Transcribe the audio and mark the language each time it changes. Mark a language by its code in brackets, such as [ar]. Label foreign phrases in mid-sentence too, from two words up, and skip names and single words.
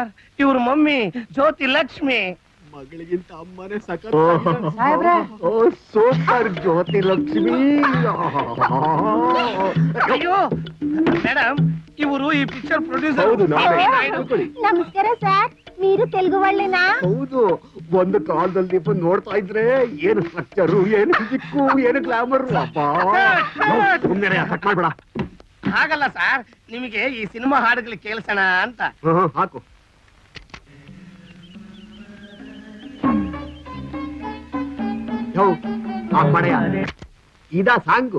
[kn] ಇವ್ರ ಮಮ್ಮಿ ಜ್ಯೋತಿ ಲಕ್ಷ್ಮಿ. ಮಗಳಿಗಿಂತ ಅಮ್ಮನೇ ಸಾಹೇಬ್ರೆ. ಸೂಪರ್ ಜ್ಯೋತಿ ಲಕ್ಷ್ಮಿ. ಅಯ್ಯೋ ಮೇಡಮ್, ಇವರು ಈ ಪಿಕ್ಚರ್ ಪ್ರೊಡ್ಯೂಸರ್. ಹೌದು, ನಾನೇ. ನಮಸ್ಕಾರ ಸರ್, [te] మీరు తెలుగు వాళ్ళేనా? [kn] ಹೌದು. ಒಂದು ಕಾಲದಲ್ಲಿ ನೀವು ನೋಡ್ತಾ ಇದ್ರೆ ಏನು ಸ್ಟ್ರಕ್ಚರು, ಏನು ಫಿಸಿಕ್ಕು, ಏನು ಗ್ಲಾಮರ್. ಸುಮ್ಮನೆ ಕಟ್ ಮಾಡ್ಬೇಡ. ಹಾಗಲ್ಲ ಸರ್, ನಿಮಗೆ ಈ ಸಿನಿಮಾ ಹಾಡುಗಳು ಕೇಳಿಸೋಣ ಅಂತ. ಹಾಕು. ಇದ ಸಾಂಗು.